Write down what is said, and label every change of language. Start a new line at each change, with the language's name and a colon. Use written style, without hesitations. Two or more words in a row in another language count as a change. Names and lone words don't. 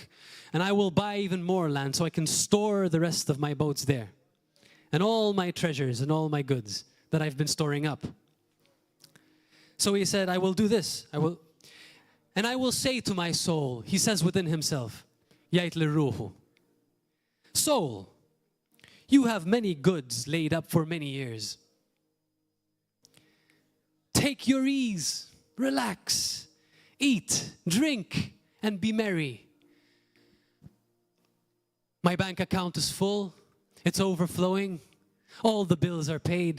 English: And I will buy even more land so I can store the rest of my boats there. And all my treasures and all my goods that I've been storing up. So he said, I will do this. And I will say to my soul, he says within himself,
Maltese: Jgħid lir-ruħu,
English: soul, you have many goods laid up for many years. Take your ease, relax, eat, drink, and be merry. My bank account is full, it's overflowing, all the bills are paid.